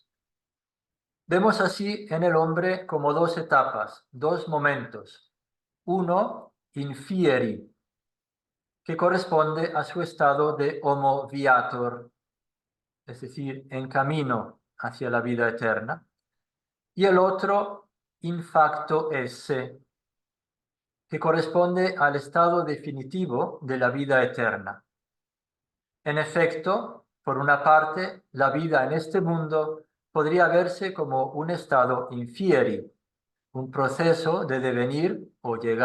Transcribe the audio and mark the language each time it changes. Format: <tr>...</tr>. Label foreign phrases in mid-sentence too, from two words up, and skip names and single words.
<es>Vemos así en el hombre como dos etapas, dos momentos. Uno, infieri, que corresponde a su estado de</es> <la>homo viator,</la> <es>es decir, en camino hacia la vida eterna. Y el otro,</es> <la>in facto esse,</la> <es>que corresponde al estado definitivo de la vida eterna. En efecto, por una parte, la vida en este mundo podría verse como un estado infieri, un proceso de devenir o llegar</es>